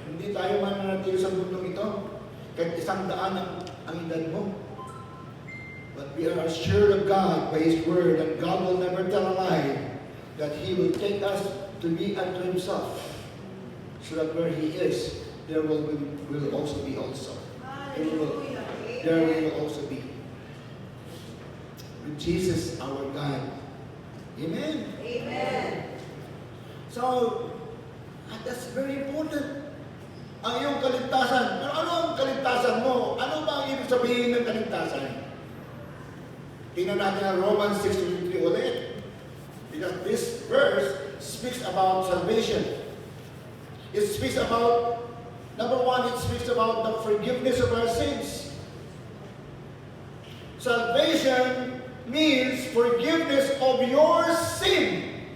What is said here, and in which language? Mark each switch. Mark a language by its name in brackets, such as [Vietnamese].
[Filipino] tayo mananatili sa mundong ito. Kahit 100 ang edad mo. [English] But we are assured of God by His Word, and God will never tell a lie, that He will take us to be unto Himself, so that where He is, there will also be also. Hallelujah. There will also be. With Jesus, our God. Amen. Amen. So, that's very important. [Filipino] Ang iyong kaligtasan. Pero ano ang kaligtasan mo? Ano ba ang ibig sabihin ng kaligtasan? Tingnan natin ang Romans 6:23 ulit. [English] Because this verse speaks about salvation. It speaks about, number one, it speaks about the forgiveness of our sins. Salvation means forgiveness of your sin.